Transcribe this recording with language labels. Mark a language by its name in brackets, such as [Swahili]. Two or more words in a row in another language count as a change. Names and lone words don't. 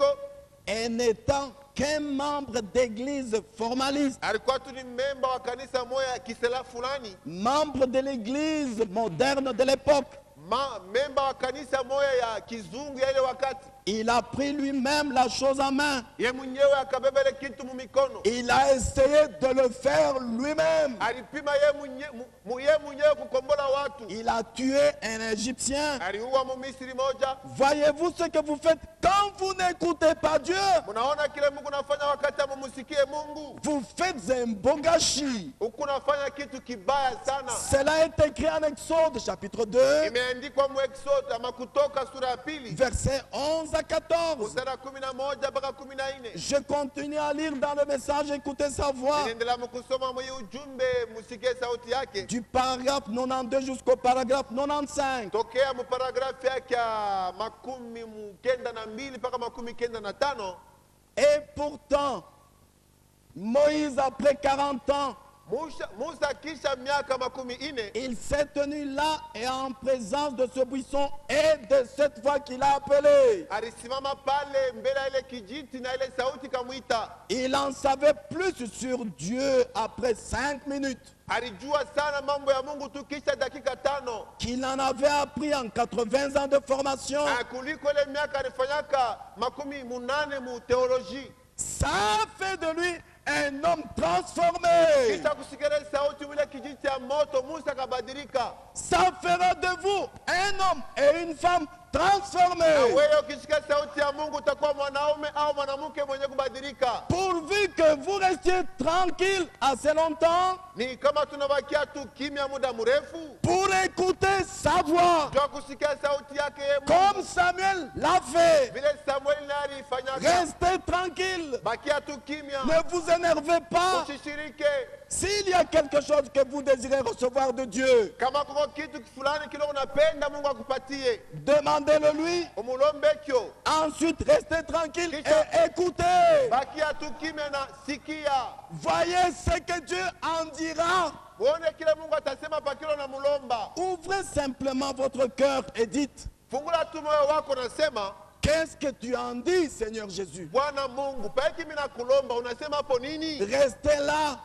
[French] et n'étant qu'un membre d'église formaliste, [Swahili] alikuwa tu ni memba wa kanisa moja ya kisela fulani, [French] membre de l'église moderne de l'époque, [Swahili] memba wa kanisa moja ya kizungu ya ile wakati. [French] il a pris lui-même la chose en main. [Swahili] Ye mwenyewe akabeba ile kitu mumikono, [French] Il a essayé de le faire lui-même. [Swahili] alipima ye mwenyewe kukombola watu. [French] Il a tué un Égyptien. [Swahili] Aliua mumisiri moja. [French] Voyez-vous ce que vous faites quand vous n'écoutez pas Dieu? [Swahili] Munaona kile Mungu nafanya wakati amumusikie Mungu, [French] Vous faites un beau gâchis. [Swahili] huku nafanya kitu kibaya sana. [French] Cela est écrit en Exode chapitre 2, [Swahili] Imeandikwa mu Exode ama Kutoka sura ya pili [French] versets 11 à 14. [Swahili] mstari 11 mpaka 14. [French] Je continue à lire dans le message, écoutez sa voix. [Swahili] Ninaendelea mkusoma mwenye ujumbe, musikie sauti yake [French] Du paragraphe 92 jusqu'au paragraphe 95. [Swahili] tokea mu paragrafu yake ya makumi kenda na mbili mpaka makumi kenda na tano. [French] Et pourtant, Moïse, après 40 ans, [Swahili] Musa kisha miaka makumi ine [French] il s'est tenu là et en présence de ce buisson et de cette voix qu'il a appelée. [Swahili] alisimama pale mbele ya ile kijiti na ile sauti kamwita. [French] Il en savait plus sur Dieu après 5 minutes [Swahili] Alijua sana mambo ya Mungu tu kisha dakika 5 [French] qu'il en avait appris en 80 ans de formation. [Swahili] kuliko ile miaka alifanyaka makumi munane mu teoloji. [French] Ça fait de lui un homme transformé. [Swahili] Kisha kusikia sauti ile kijiti ya moto, Musa kabadilika. [French] Ça fera de vous un homme et une femme transformés. [Swahili] Wewe ukisikia sauti ya Mungu utakuwa mwanaume au mwanamke mwenye kubadilika. [French] Pourvu que vous restiez tranquille assez longtemps [Swahili] Ni kama tunabakia tu kimya muda mrefu [French] pour écouter sa voix, [Swahili] jua kusikia sauti yake yeye Mungu. [French] comme Samuel l'a fait. [Swahili] Vile Samuel naye alifanya. [French] Restez tranquille. [Swahili] Bakia tu kimya. [French] Ne vous énervez pas. [Swahili] Usishirike. [French] S'il y a quelque chose que vous désirez recevoir de Dieu, [Swahili] Kama kuko kitu fulani kile unapenda Mungu akupatie, [French] demandez-le lui. [Swahili] umulombe kyo. [French] Ensuite, restez tranquille et écoutez. [Swahili] Bakia tu kimya na sikia. [French] Voyez ce que Dieu en dira. [Swahili] Uone kile Mungu atasema pa kile unamulomba. [French] Ouvrez simplement votre cœur et dites, [Swahili] Fungula tu moyo wako nasema, [French] qu'est-ce que tu en dis, Seigneur Jésus? [Swahili] Bwana Mungu, paiki mimi nakulomba, unasema hapo nini? [French] Restez là.